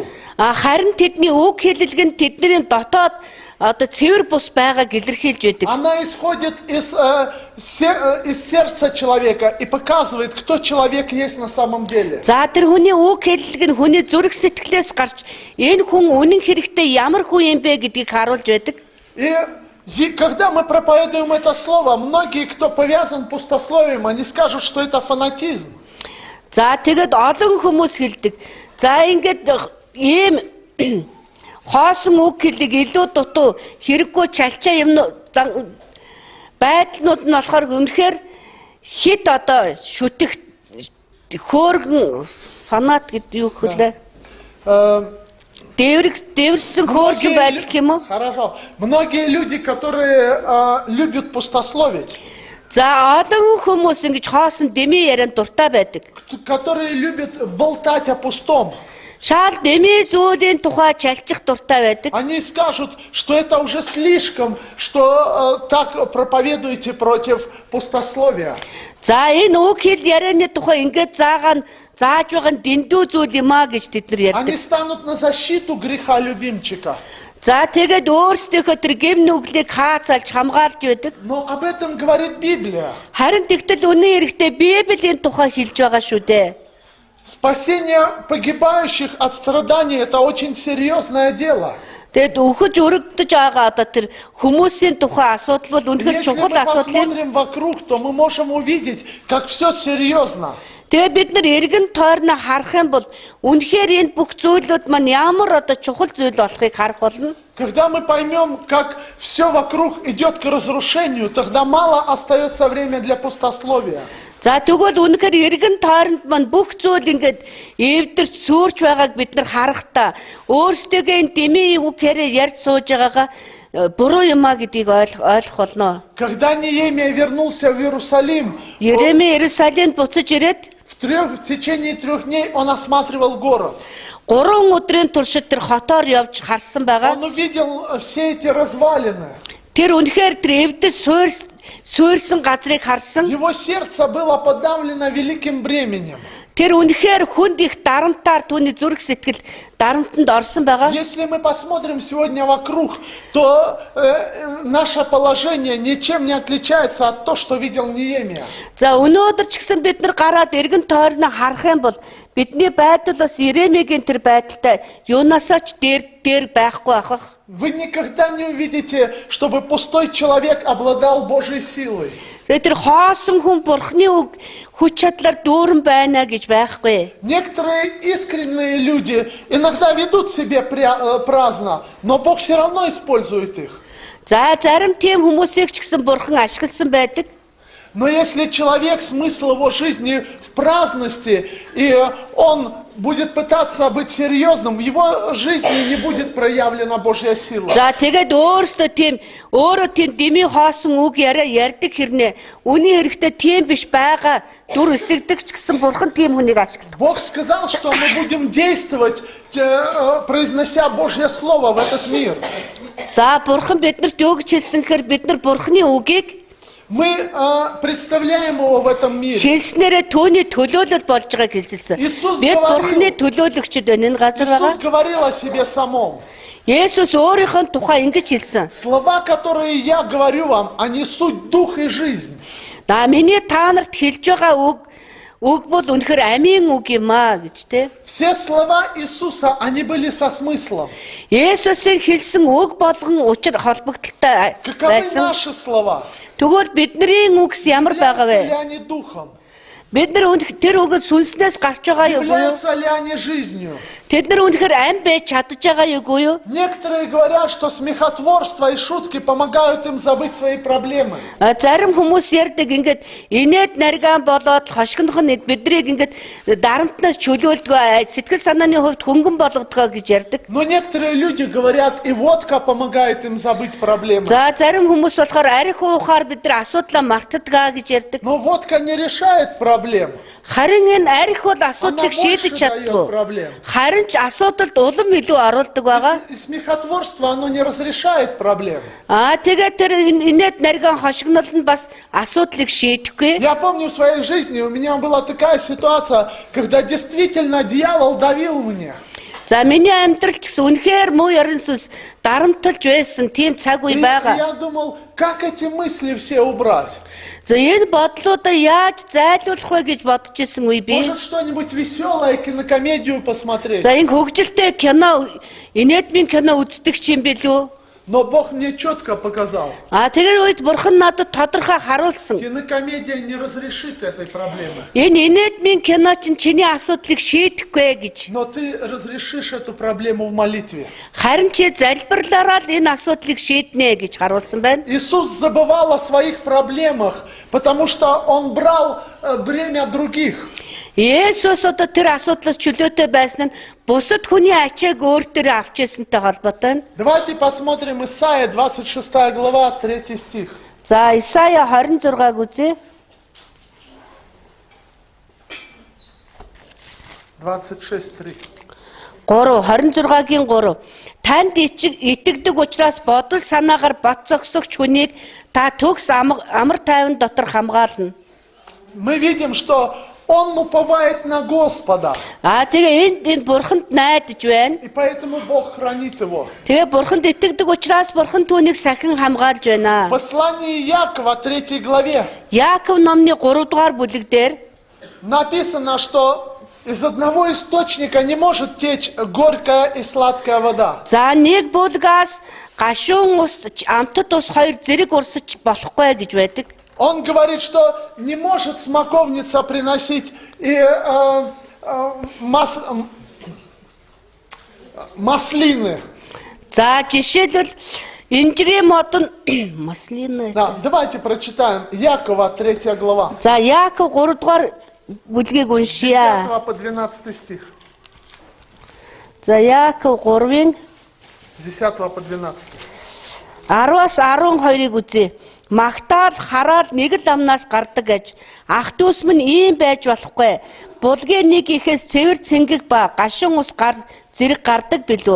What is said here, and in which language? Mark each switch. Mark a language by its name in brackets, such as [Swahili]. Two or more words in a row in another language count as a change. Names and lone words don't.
[Mongolian] Харин тэдний үг хэлэлг нь тэдний дотоод одоо цэвэр бус байгааг илэрхийлж байдаг. [Russian] Она исходит из сердца человека и показывает, кто человек есть на самом деле. [Mongolian] За тэр хүний үг хэлэлг нь хүний зүрх сэтгэлээс гарч энэ хүн үнэн хэрэгтээ ямар хүн юм бэ гэдгийг харуулж байдаг. [Russian] И когда мы проповедуем это слово, многие, кто повязан пустословием, они скажут, что это фанатизм. [Mongolian] За тэгэд олон хүмүүс хэлдэг. За ингээд ийм хоосон үг хэлийг илүү дутуу хэрэггүй чалчаа юм байдлууд нь болохоор үнэхээр хит одоо шүтэх хөөргөн фанат гэдэг юу хэлээ. Дээвэрсэн хөөргөн байдал юм уу? [Russian] Хорошо. Многие люди, которые любят пустословить, [Mongolian] За олон хүмүүс ингэж хоосон дэмий ярианд дуртай байдаг. [Russian] которые любят болтать о пустом, [Mongolian] Шаал дэмий зүйлийн тухай чалчих дуртай байдаг. [Russian] они скажут, что это уже слишком, что так проповедуете против пустословия. [Mongolian] За энэ үг хэл ярианы тухай ингэж зааж байгаа нь дэндүү зүйл юм а гэж тэд нар ярьдаг. [Russian] Они станут на защиту греха любимчика. [Mongolian] За тэгээд өөрсдийнхөө тэр гэм нүглийг хаацалж хамгаалж байдаг. [Russian] Но об этом говорит Библия. [Mongolian] Харин тэгтэл үнэн хэрэгтээ Библийн тухай хэлж байгаа шүү дээ. [Russian] Спасение погибающих от страданий – это очень серьезное дело. [Mongolian] Тэгэд өхөж өргөдөж байгаа одоо тэр хүмүүсийн тухай асуудал бол үнэхээр [Russian] Если [Mongolian] чухал [Russian] мы [Mongolian] асуудал юм. [Russian] посмотрим вокруг, то мы можем увидеть, как все серьезно. [Mongolian] Тэгээ бид нар эргэн тойрноо харах юм бол үнэхээр энэ бүх зүйлүүд маань ямар одоо чухал зүйл болохыг харах болно. [Russian] Когда мы поймем, как все вокруг идет к разрушению, тогда мало остается время для пустословия. [Mongolian] За тэгвэл үнэхээр эргэн тойронд маань бүх зүйл ингээд эвдэрч сүрч байгааг бид нар харахтаа өөрсдөө энэ дэмий үг хэрэг ярьж сууж байгаагаа буруу юм а гэдгийг ойлгох болно. [Russian] Когда Неемия вернулся в Иерусалим, [Mongolian] Еремей Иерусалимд буцаж ирээд [Russian] в течение 3 дней он осматривал город. [Mongolian] 3 өдрийн туршид тэр хотоор явж харсан байгаа. [Russian] Он увидел все эти развалины. [Mongolian] Тэр үнэхээр тэр эвдэж суурьсан газрыг харсан. [Russian] Его сердце было подавлено великим бременем. [Mongolian] Тэр үнэхээр хүнд их дарамтаар түүний зүрх сэтгэл дарамтанд орсон байгаа. [Russian] Если мы посмотрим сегодня вокруг, то наше положение ничем не отличается от того, что видел Неемия. [Mongolian] За өнөөдөр ч гэсэн бид нар гараад эргэн тойрноо харах юм бол бидний байдал бас Иеремигийн тэр байдалтай юунасаа ч дээр байхгүй ахах. [Russian] Вы никогда не увидите, чтобы пустой человек обладал Божьей силой. [Mongolian] Тэр хоосон хүн бурхны үг хүч чадлаар дүүрэн байна гэж байхгүй. [Russian] Некоторые искренние люди иногда ведут себя праздно, но Бог все равно использует их. [Mongolian] За зарим тийм хүмүүсийг ч гэсэн бурхан ашигласан байдаг. [Russian] Но если человек, смысл его жизни в праздности, и он будет пытаться быть серьезным, в его жизни не будет проявлена Божья сила. [Mongolian] За тэгээд өөрөө тийм дэмий хоосон үг ярьдаг хэрнээ үний хэрэгтэй тийм биш байгаа дүр эсэгдэг ч гэсэн бурхан тийм хүнийг ашигладаг. [Russian] Бог сказал, что мы будем действовать, произнося Божье Слово в этот мир. [Mongolian] За бурхан биднэрт юу гэж хэлсэн гэхээр бид нар бурханы үгийг [Russian] Мы представляем его в этом мире. [Mongolian] хэлснээрээ түүний төлөөлөл болж байгааг хэлсэн. Бид бурханы төлөөлөгчд байна энэ газар байгаа. [Russian] Иисус говорил о себе самом. [Mongolian] Есүс өөрийнхөө тухай ингэж хэлсэн. [Russian] Слова, которые я говорю вам, они суть дух и жизнь. [Mongolian] Миний та нарт хэлж байгаа үг бол үнэхээр амийн үг юм аа гэж тэ. [Russian] Все слова Иисуса, они были со смыслом. [Mongolian] Есүсийн хэлсэн үг болгон учир холбогдолтой [Russian] Каковы [Mongolian] байсан. [Russian] наши слова? [Mongolian] Тэгвэл бидний үгс ямар байгаа [Russian] Являются ли [Mongolian] вэ? [Russian] они духом? [Mongolian] Бид нар тэр үгэд сүнснээс гарч байгаа юу? [Russian] Являются ли они жизнью? [Mongolian] Тэд нар үнэхээр ам байж чадж байгаа юу? [Russian] Некоторые говорят, что смехотворство и шутки помогают им забыть свои проблемы. [Mongolian] Зарим хүмүүс ярьдаг ингээд инээд наргаан болоод хошигнох нь биднийг ингээд дарамтнаас чөлөөлдгөө сэтгэл санааны хувьд хөнгөн болгодгоо гэж ярьдаг. [Russian] Но некоторые люди говорят, и водка помогает им забыть проблемы. [Mongolian] За зарим хүмүүс болохоор арх уухаар бид нар асуудлаа мартадгаа гэж ярьдаг. [Russian] Но водка не решает проблем. [Mongolian] Харин энэ арх бол асуудлыг шийдэж чаддгүй. Харин ч асуудалд улам илүү оруулдаг байгаа. [Russian] И смехотворство, оно не разрешает проблем. [Mongolian] Тэгээд тэр инээд наргаан хошигнол нь бас асуудлыг шийдэхгүй. [Russian] Я помню в своей жизни, у меня была такая ситуация, когда действительно дьявол давил мне. [Mongolian] За миний амьдрал ч гэсэн үнэхээр муу ярин сүнс дарамтлж байсан тийм цаг үе [Russian] И [Mongolian] байгаа. [Russian] я думал, как эти мысли все убрать? [Mongolian] За энэ бодлуудаа яаж зайлуулах вэ гэж бодож исэн үе би. [Russian] Может, что-нибудь веселое, кинокомедию посмотреть? [Mongolian] За энэ хөгжилтэй кино инээдмийн кино үздэг юм билүү? [Russian] Но Бог мне четко показал. [Mongolian] Тэр үед бурхан надад тодорхой харуулсан. [Russian] Кинокомедия не разрешит этой проблемы. [Mongolian] Энэ инээдмийн кино чинь чиний асуудлыг шийдэхгүй гэж. [Russian] Но ты разрешишь эту проблему в молитве. [Mongolian] Харин чи залбирлаараа л энэ асуудлыг шийднэ гэж харуулсан байна. [Russian] Иисус забывал о своих проблемах, потому что Он брал бремя других. [Mongolian] Есүс одоо тэр асуудлаас чөлөөтэй байсан нь бусад хүний ачааг өөртөө авч ирсэнтэй холбоотой. [Russian] Давайте посмотрим Исайя, 26 глава, 3 стих. [Mongolian] За Исая 26-г үзье. 26:3. 26-гийн 3. Танд итгэдэг учраас бодол санаагаар бат зогсогч хүнийг та төгс амар тайван дотор хамгаална. [Russian] Мы видим, что Он уповает на Господа, [Mongolian] Тэгээ энд бурханд найдаж байна. [Russian] и поэтому Бог хранит его. [Mongolian] Тэгээ бурханд итгэдэг учраас бурхан түүнийг сахин хамгаалж [Russian] В [Mongolian] байна. [Russian] послании Якова, 3 главе, [Mongolian] Яаков номны 3 дугаар бүлэг дээр [Russian] написано, что из одного источника не может течь горькая и сладкая вода. [Mongolian] за нэг булгаас гашуун ус амтд ус хоёр зэрэг урсаж болохгүй гэж байдаг. [Russian] Он говорит, что не может смоковница приносить и маслины. [Mongolian] За жишээлбэл инжирийн мод нь маслины. [Russian] Да, давайте прочитаем. Якова, 3 глава. [Mongolian] За Яаков 3 дугаар бүлгийг 10 уншия. [Russian] по 12 стих. [Mongolian] За Яаков 3-ын [Russian] 10 по 12. [Mongolian] 10-аас 12-ыг үзье. Магтаал хараал нэг л амнаас гардаг гэж ах дүүс минь ийм байж болохгүй. Булгийн нэг ихээс цэвэр цэнгэг ба гашуун ус зэрэг гардаг билүү.